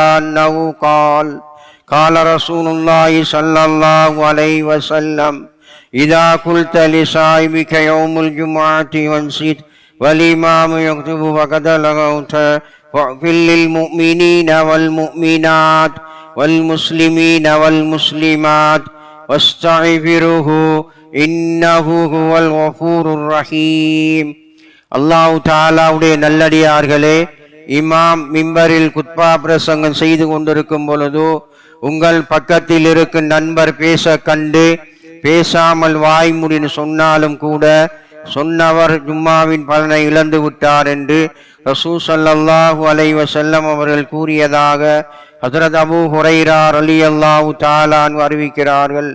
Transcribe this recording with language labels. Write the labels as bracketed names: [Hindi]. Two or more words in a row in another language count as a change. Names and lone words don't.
[Arabic] عنه قال قال رسول الله صلى الله عليه وسلم: إذا قلت لصاحبك يوم الجمعة وانصت والإمام يكتب فقد لغوت، واغفر للمؤمنين والمؤمنات والمسلمين والمسلمات واستغفره إنه هو الغفور الرحيم. الله تعالى [Tamil] நல்லடியார்களே, இமாம் மிம்பரில் குத்பா பிரசங்கம் செய்து கொண்டிருக்கும் பொழுது உங்கள் பக்கத்தில் இருக்கும் நண்பர் பேச கண்டு பேசாமல் வாய்மூடின்னு சொன்னாலும் கூட சொன்னவர் ஜும்மாவின் பலனை இழந்து விட்டார் என்று ரசூல் [Arabic] صلى الله عليه وسلم [Tamil] அவர்கள் கூறியதாக ஹஜ்ரத் அபூ ஹுரைரா [Arabic] رضي الله تعالى عنه [Tamil] அறிவிக்கிறார்கள்.